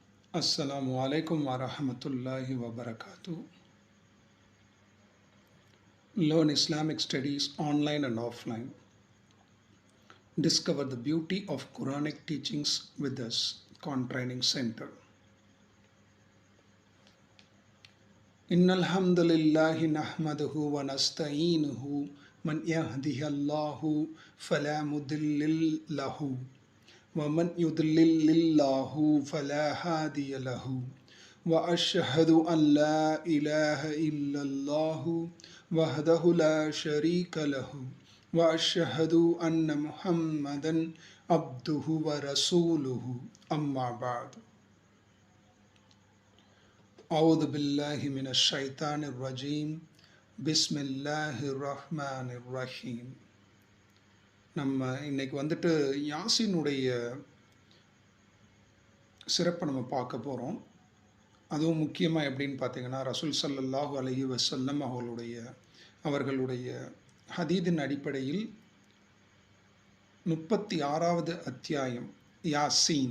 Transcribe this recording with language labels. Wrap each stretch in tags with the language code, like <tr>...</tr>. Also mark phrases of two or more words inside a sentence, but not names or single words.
<ar>السلام عليكم ورحمة الله وبركاته.</ar> <en>Learn Islamic studies online and offline. Discover the beauty of Quranic teachings with us, Con Training Center.</en> <ar>إن الحمد لله نحمده ونستعينه من يهده الله فلا مضل له ومن يضلل الله فلا هادي له. وأشهد أن لا إله إلا الله وحده لا شريك له وأشهد أن محمدا عبده ورسوله أما بعد أعوذ بالله من الشيطان الرجيم بسم الله الرحمن الرحيم.</ar> <ta>நம்ம இன்னைக்கு வந்துட்டு யாசினுடைய சிறப்பை நம்ம பார்க்க போகிறோம். அதுவும் முக்கியமாக எப்படின்னு பார்த்தீங்கன்னா, ரசூல்</ta> <ar>صلى الله عليه وسلم</ar> <ta>அவர்களுடைய ஹதீதின் அடிப்படையில் 36வது அத்தியாயம் யாசீன்.</ta>